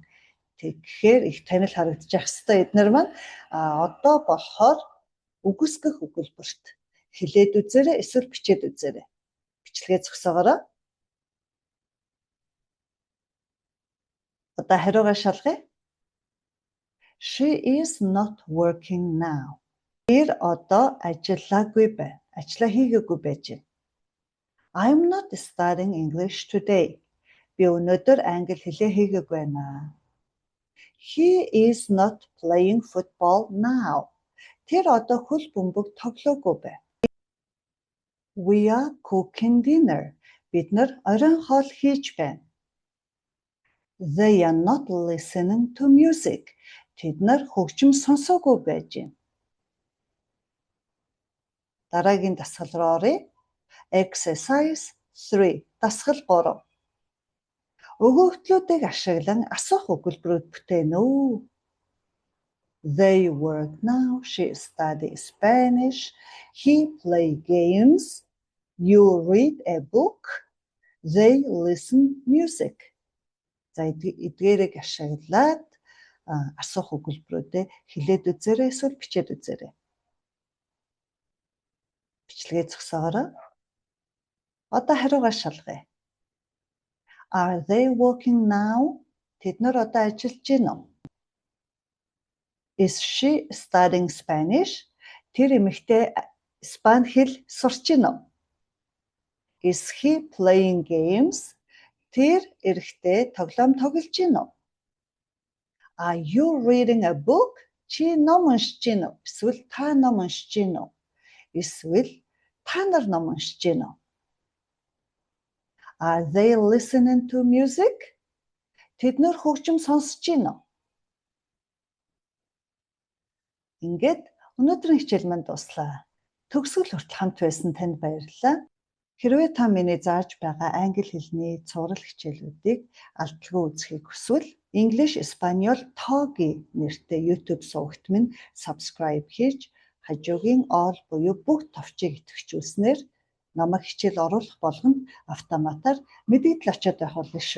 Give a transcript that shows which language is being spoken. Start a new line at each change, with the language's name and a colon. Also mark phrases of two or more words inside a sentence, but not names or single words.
Mongolian: Тэгэхээр их танил харагдаж байх хэвээр эднэр маань одоо болохоор үгүйсгэх өгүүлбэрт хэлээд үзээрэй, эсвэл бичээд үзээрэй. Бичлэгээ зогсоогоорой. Одоо хариугаа шалгая.
English: She is not working now.
Mongolian: Тэр одоо ажиллаагүй байна. Ажлаа хийгээгүй байж байна.
English: I'm not studying English today.
Mongolian: Би өнөөдөр англи хэлээ хийгээгүй байна.
English: He is not playing football now.
Mongolian: Тэр одоо хөл бөмбөг тоглоогүй байна.
English: We are cooking dinner.
Mongolian: Бид нар оройн хоол хийж байна.
English: They are not listening to music.
Mongolian: Тэд нар хөгжим сонсоогүй байж байна. Дараагийн дасгал руу оръё. Exercise 3. Дасгал 3. Өгөөгдлүүдийг ашиглан асуух өгүүлбэрүүд бүтээнэ үү?
English: They work now. She studies Spanish. He play games. You read a book. They listen music.
Mongolian: За эдгээрийг ашиглаад асуух өгүүлбэрүүдээ хэлээд үзээрэй, эсвэл бичээд үзээрэй. Бичлэгээ зогсоогоорой. Одоо хариугаа шалгая.
English: Are they working now?
Mongolian: Тэд нар одоо ажиллаж байна уу?
English: Is she studying Spanish?
Mongolian: Тэр эмэгтэй Испани хэл сурч байна уу?
English: Is he playing games?
Mongolian: Тэр эрэгтэй тоглоом тоглож байна уу?
English: Are you reading a book?
Mongolian: Чи ном уншиж байна уу? Эсвэл та ном уншиж байна уу? Эсвэл та нар ном уншиж байна уу?
English: Are they listening to music?
Mongolian: Тэд нар хөгжим сонсож байна уу? Ингээд өнөөдрийн хичээл маань дуслаа. Төгсгөл хүртэл хамт байсан танд баярлалаа. Хэрвээ та миний зааж байгаа англи хэлний цуврал хичээлүүдийг алдалгүй үзэхийг хүсвэл English Espanol Togi нэртэй YouTube сувагт минь subscribe хийж хажуугийн all буюу бүх товчийг идэвхжүүлснээр намайг хичээл оруулах болгонд автоматар мэдээлэл очоод байх болно шүү.